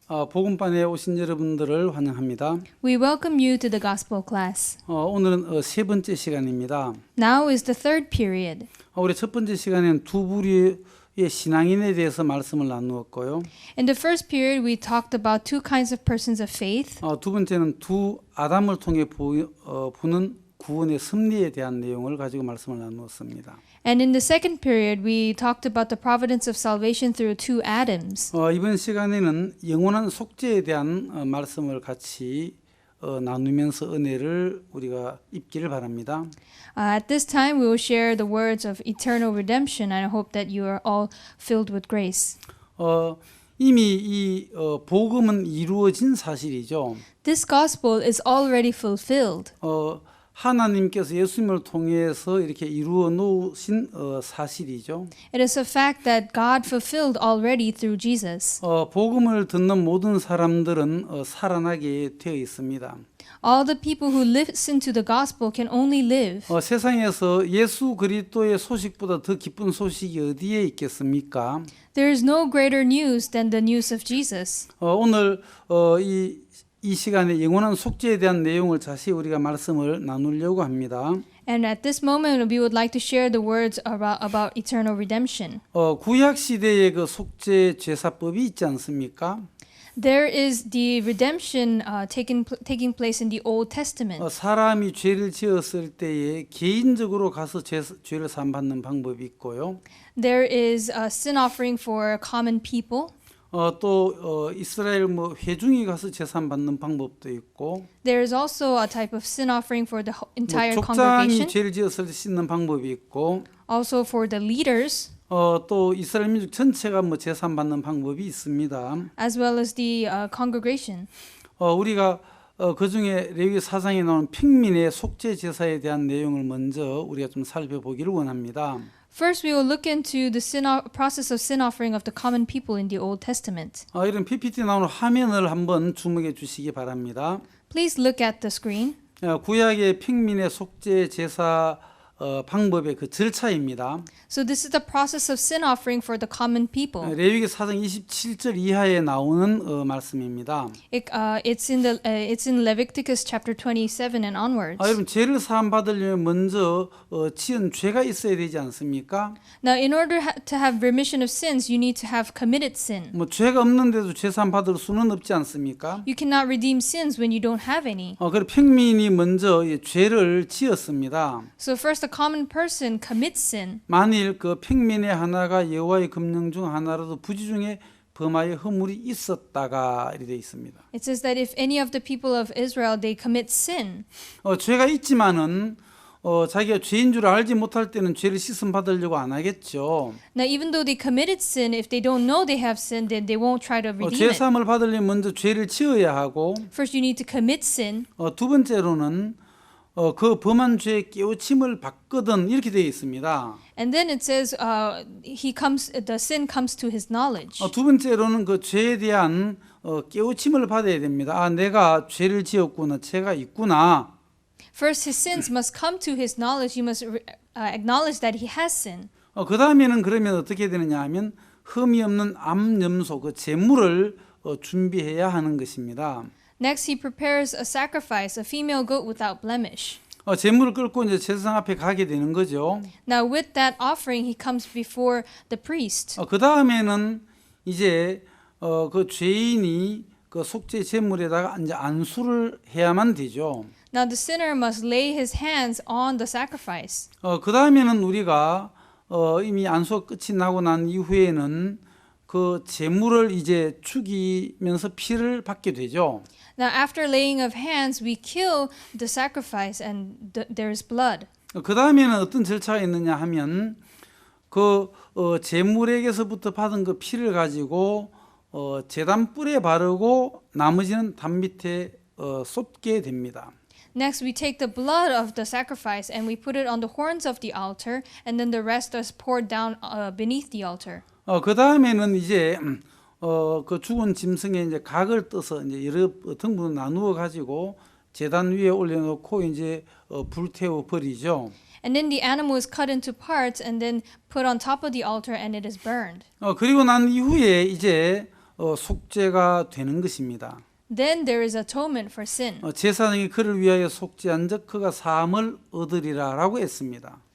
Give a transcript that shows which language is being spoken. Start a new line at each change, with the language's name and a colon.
Korean: 복음반에 오신 여러분들을 환영합니다.
English: We welcome you to the Gospel class.
Korean: 오늘은 세 번째 시간입니다.
English: Now is the third period.
Korean: 우리 첫 번째 시간에는 두 부류의 신앙인에 대해서 말씀을 나누었고요.
English: In the first period, we talked about two kinds of persons of faith.
Korean: 두 번째는 두 아담을 통해 부는 구원의 섭리에 대한 내용을 가지고 말씀을 나누었습니다.
English: And in the second period, we talked about the providence of salvation through two Adams.
Korean: 이번 시간에는 영원한 속죄에 대한 말씀을 같이 나누면서 은혜를 우리가 입기를 바랍니다.
English: At this time, we will share the words of eternal redemption, and I hope that you are all filled with grace.
Korean: 이미 이 복음은 이루어진 사실이죠.
English: This gospel is already fulfilled.
Korean: 하나님께서 예수님을 통해서 이렇게 이루어 놓으신 사실이죠.
English: It is a fact that God fulfilled already through Jesus.
Korean: 복음을 듣는 모든 사람들은 살아나게 되어 있습니다.
English: All the people who listen to the gospel can only live.
Korean: 세상에서 예수 그리스도의 소식보다 더 기쁜 소식이 어디에 있겠습니까?
English: There is no greater news than the news of Jesus.
Korean: 오늘 이 시간에 영원한 속죄에 대한 내용을 자세히 우리가 말씀을 나누려고 합니다.
English: And at this moment, we would like to share the words about eternal redemption.
Korean: 구약 시대의 그 속죄 제사법이 있지 않습니까?
English: There is the redemption taking place in the Old Testament.
Korean: 사람이 죄를 지었을 때에 개인적으로 가서 죄를 사함받는 방법이 있고요.
English: There is a sin offering for common people.
Korean: 또 이스라엘 회중이 가서 제사 받는 방법도 있고.
English: There is also a type of sin offering for the entire
Korean: 족장이
English: congregation.
Korean: 죄를 지었을 때 씻는 방법이 있고.
English: Also for the leaders.
Korean: 또 이스라엘 민족 전체가 제사 받는 방법이 있습니다.
English: As well as the congregation.
Korean: 우리가 그 중에 레위기 4장에 나오는 평민의 속죄 제사에 대한 내용을 먼저 우리가 좀 살펴보기를 원합니다.
English: First, we will look into the process of sin offering of the common people in the Old Testament.
Korean: 이런 PPT 나오는 화면을 한번 주목해 주시기 바랍니다.
English: Please look at the screen.
Korean: 구약의 평민의 속죄 제사 방법의 그 절차입니다.
English: So this is the process of sin offering for the common people.
Korean: 레위기 4장 27절 이하에 나오는 말씀입니다.
English: It's in Leviticus chapter 27 and onwards.
Korean: 여러분 죄를 사함 받으려면 먼저 지은 죄가 있어야 되지 않습니까?
English: Now, in order to have remission of sins, you need to have committed sin.
Korean: 죄가 없는데도 죄 사함 받을 수는 없지 않습니까?
English: You cannot redeem sins when you don't have any.
Korean: 그래서 평민이 먼저 죄를 지었습니다.
English: So first, a common person commits sin.
Korean: 만일 그 평민의 하나가 여호와의 금령 중 하나라도 부지 중에 범하여 허물이 있었다가 이렇게 되어 있습니다.
English: It says that if any of the people of Israel they commit sin,
Korean: 죄가 있지만은 자기가 죄인 줄 알지 못할 때는 죄를 씻음 받으려고 안 하겠죠.
English: now even though they committed sin, if they don't know they have sinned, then they won't try to redeem
Korean: 죄
English: it.
Korean: 사함을 받으려면 먼저 죄를 지어야 하고
English: First, you need to commit sin.
Korean: 두 번째로는 그 범한 죄의 깨우침을 받거든 이렇게 되어 있습니다.
English: And then it says the sin comes to his knowledge.
Korean: 두 번째로는 그 죄에 대한 깨우침을 받아야 됩니다. 내가 죄를 지었구나, 죄가 있구나.
English: First, his sins must come to his knowledge. He must acknowledge that he has sin.
Korean: 그 다음에는 그러면 어떻게 되느냐 하면 흠이 없는 암염소 그 제물을 준비해야 하는 것입니다.
English: Next, he prepares a sacrifice, a female goat without blemish.
Korean: 제물을 끌고 이제 제사장 앞에 가게 되는 거죠.
English: Now, with that offering, he comes before the priest.
Korean: 그 다음에는 이제 그 죄인이 그 속죄 제물에다가 이제 안수를 해야만 되죠.
English: Now, the sinner must lay his hands on the sacrifice.
Korean: 그 다음에는 우리가 이미 안수가 끝이 나고 난 이후에는 그 제물을 이제 죽이면서 피를 받게 되죠.
English: Now, after laying of hands, we kill the sacrifice and there is blood.
Korean: 그 다음에는 어떤 절차가 있느냐 하면 그 제물에게서부터 받은 그 피를 가지고 제단 뿔에 바르고 나머지는 담 밑에 쏟게 됩니다.
English: Next, we take the blood of the sacrifice and we put it on the horns of the altar, and then the rest is poured down beneath the altar.
Korean: 그 다음에는 이제 그 죽은 짐승의 이제 각을 떠서 이제 여러 등분을 나누어 가지고 제단 위에 올려놓고 이제 불태워 버리죠.
English: And then the animal is cut into parts and then put on top of the altar and it is burned.
Korean: 그리고 난 이후에 이제 속죄가 되는 것입니다.
English: Then there is atonement for sin.
Korean: 제사장이 그를 위하여 속죄한 적 그가 사함을 얻으리라라고 했습니다.